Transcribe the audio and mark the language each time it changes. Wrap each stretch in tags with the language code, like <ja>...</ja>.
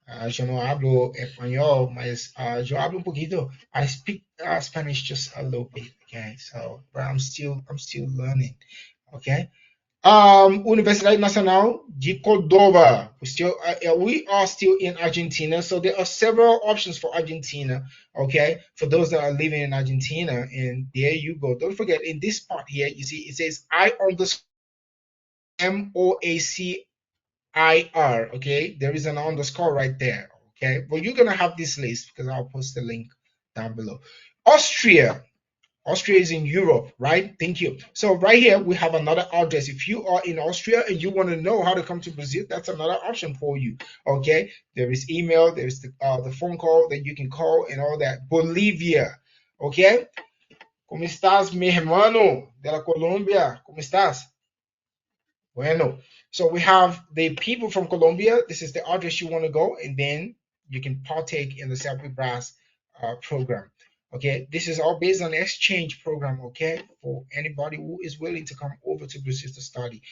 <es>Yo no hablo español, mas yo hablo un poquito.</es> <en>I speak Spanish just a little bit, okay? So, but I'm still learning, okay? Universidade Nacional de Córdoba. We are still in Argentina, so there are several options for Argentina. Okay, for those that are living in Argentina, and there you go. Don't forget in this part here, you see it says I underscore MOACIR. Okay, there is an underscore right there. Okay, but you're gonna have this list because I'll post the link down below. Austria. Austria is in Europe, right? Thank you. So right here we have another address. If you are in Austria and you want to know how to come to Brazil, that's another option for you. Okay, there is email, there is the phone call that you can call and all that. Bolivia, okay.</en> <es>¿Cómo estás, mi hermano de la Colombia? ¿Cómo estás? Bueno.</es> <en>So we have the people from Colombia. This is the address you want to go, and then you can partake in the Selfie Brass program. Okay, this is all based on exchange program. Okay, for anybody who is willing to come over to Brazil to study.</en>